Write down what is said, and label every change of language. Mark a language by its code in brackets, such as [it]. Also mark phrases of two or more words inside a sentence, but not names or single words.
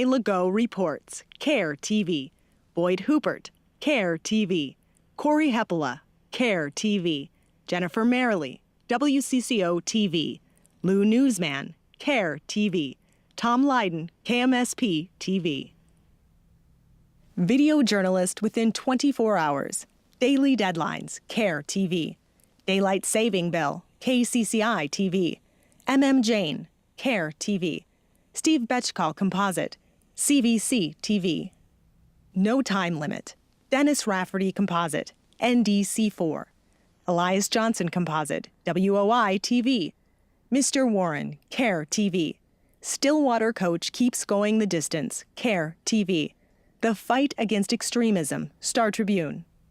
[en] Legault Reports, KFYR-TV. Boyd Hupert, KFYR-TV. Corey Heppola, KFYR-TV. Jennifer Merrily, WCCO-TV. Lou Newsman, KFYR-TV. Tom Lydon, KMSP-TV. Video journalist within 24 hours. Daily deadlines, KFYR-TV. Daylight Saving Bell, KCCI-TV. MM Jane, KFYR-TV. Steve Betchkal Composite, CVC-TV. No Time Limit, Dennis Rafferty Composite, NDC4. Elias Johnson Composite, WOI-TV. Mr. Warren, KFYR-TV. Stillwater Coach Keeps Going the Distance, KFYR-TV. The Fight Against Extremism, Star Tribune.